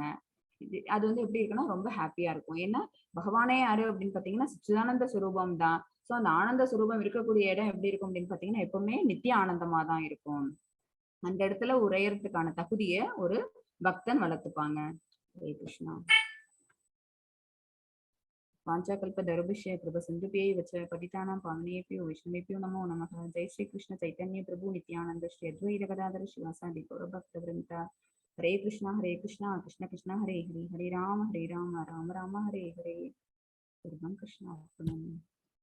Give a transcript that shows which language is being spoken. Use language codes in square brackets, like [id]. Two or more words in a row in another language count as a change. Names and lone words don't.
[ta] அது எப்படி இருக்குன்னா ரொம்ப ஹாப்பியா இருக்கும். ஏன்னா பகவானே யாரு அப்படின்னு பாத்தீங்கன்னா சிதானந்த சுரூபம் தான். சோ அந்த ஆனந்த சுரூபம் இருக்கக்கூடிய இடம் எப்படி இருக்கும் அப்படின்னு பாத்தீங்கன்னா எப்பவுமே நித்திய ஆனந்தமா தான் இருக்கும். அந்த இடத்துல உரையறதுக்கான தகுதியை ஒரு பக்தன் வளர்த்துப்பாங்க. [sa] हरे कृष्णा. वाञ्छाकल्पतरुभ्यश्च कृपासिन्धुभ्यैव च पतितानां पावनेभ्यो वैष्णवेभ्यो नमो नमः। जय श्री कृष्ण चैतन्य प्रभु नित्यानंद श्री अद्वैत गदाधर शिवासादि गौरभक्तवृन्द। हरे कृष्णा कृष्ण कृष्ण हरे हरे, हरे राम राम राम हरे हरे। कृष्ण